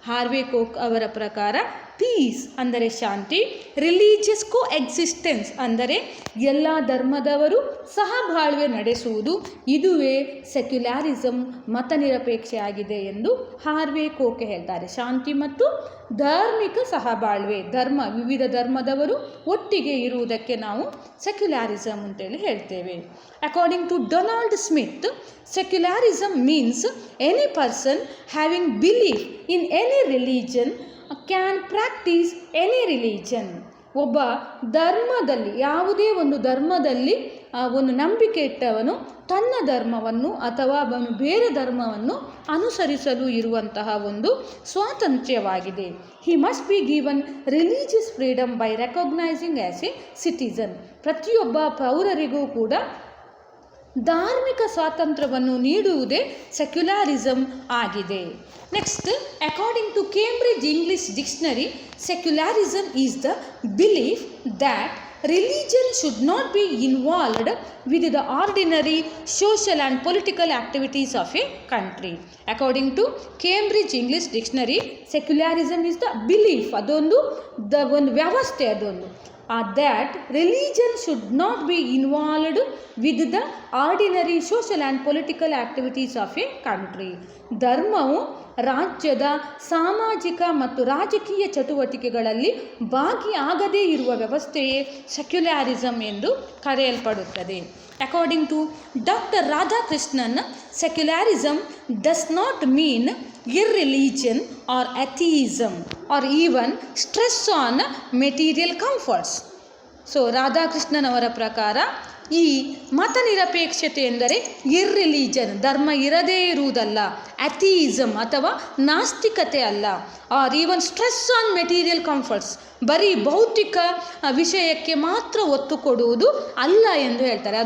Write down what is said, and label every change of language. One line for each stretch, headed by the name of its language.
Kannada: Harvey coke ಅವರ ಪ್ರಕಾರ piece ಅಂದರೆ ಶಾಂತಿ, ರಿಲಿಜಿಯಸ್ ಕೋಎಕ್ಸಿಸ್ಟೆನ್ಸ್ ಅಂದರೆ ಎಲ್ಲ ಧರ್ಮದವರು ಸಹಬಾಳ್ವೆ ನಡೆಸುವುದು, ಇದುವೇ ಸೆಕ್ಯುಲಾರಿಸಮ್, ಮತನಿರಪೇಕ್ಷೆಯಾಗಿದೆ ಎಂದು ಹಾರ್ವೆ ಕೋಕ್ ಹೇಳ್ತಾರೆ. ಶಾಂತಿ ಮತ್ತು ಧಾರ್ಮಿಕ ಸಹಬಾಳ್ವೆ, ವಿವಿಧ ಧರ್ಮದವರು ಒಟ್ಟಿಗೆ ಇರುವುದಕ್ಕೆ ನಾವು ಸೆಕ್ಯುಲಾರಿಸಮ್ ಅಂತೇಳಿ ಹೇಳ್ತೇವೆ.
English: According to Donald Smith, secularism means any person having belief in any religion can practice any religion.
Kannada: ಒಬ್ಬ ಧರ್ಮದಲ್ಲಿ, ಯಾವುದೇ ಒಂದು ಧರ್ಮದಲ್ಲಿ ಒಂದು ನಂಬಿಕೆ ಇಟ್ಟವನು ತನ್ನ ಧರ್ಮವನ್ನು ಅಥವಾ ಅವನು ಬೇರೆ ಧರ್ಮವನ್ನು ಅನುಸರಿಸಲು ಇರುವಂತಹ ಒಂದು ಸ್ವಾತಂತ್ರ್ಯವಾಗಿದೆ.
English: He must be given religious freedom by recognising as a citizen.
Kannada: ಪ್ರತಿಯೊಬ್ಬ ಪೌರರಿಗೂ ಕೂಡ ಧಾರ್ಮಿಕ ಸ್ವಾತಂತ್ರ್ಯವನ್ನು ನೀಡುವುದೇ ಸೆಕ್ಯುಲಾರಿಸಮ್ ಆಗಿದೆ.
English: Next, according to Cambridge English Dictionary, secularism is the belief that religion should not be involved with the ordinary social and political activities of a country. According to Cambridge English Dictionary, secularism is the belief,
Kannada: ಅದೊಂದು ವ್ಯವಸ್ಥೆ, ಅದೊಂದು
English: that religion should not be involved with the ordinary social and political activities of a country.
Kannada: ಧರ್ಮವು ರಾಜ್ಯದ ಸಾಮಾಜಿಕ ಮತ್ತು ರಾಜಕೀಯ ಚಟುವಟಿಕೆಗಳಲ್ಲಿ ಭಾಗಿಯಾಗದೇ ಇರುವ ವ್ಯವಸ್ಥೆಯೇ ಸೆಕ್ಯುಲಾರಿಸಮ್ ಎಂದು ಕರೆಯಲ್ಪಡುತ್ತದೆ.
English: According to doctor Radhakrishnan, secularism does not mean irreligion or atheism or even stress on material comforts.
Kannada: So Radhakrishnan ಅವರ ಪ್ರಕಾರ ಈ ಮತ ನಿರಪೇಕ್ಷತೆ ಎಂದರೆ ಇರ್ರಿಲಿಜನ್, ಧರ್ಮ ಇರದೇ ಇರುವುದಲ್ಲ, ಅಥಿಯಿಸಮ್ ಅಥವಾ ನಾಸ್ತಿಕತೆ ಅಲ್ಲ,
English: or even stress on material comforts,
Kannada: ಬರೀ ಭೌತಿಕ ವಿಷಯಕ್ಕೆ ಮಾತ್ರ ಒತ್ತು ಕೊಡುವುದು ಅಲ್ಲ ಎಂದು ಹೇಳ್ತಾರೆ.